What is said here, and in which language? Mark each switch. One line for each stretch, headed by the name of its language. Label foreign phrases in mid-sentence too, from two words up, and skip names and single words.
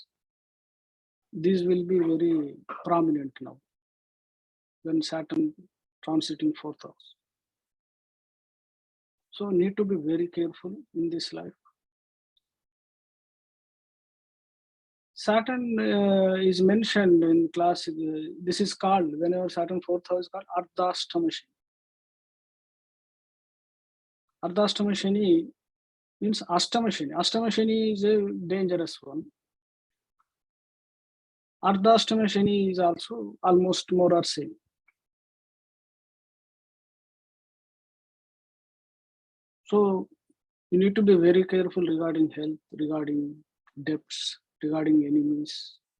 English: These will be very prominent now when Saturn transiting 4th house. So need to be very careful in this life. Saturn is mentioned in classic. This is called, whenever Saturn 4th house is called Ardhashtama Shani. Ardhashtama Shani means Ashtama Shani. Ashtama Shani is a dangerous one. Ardhashtama Shani is also almost more or same. So you need to be very careful regarding health, regarding debts, regarding enemies.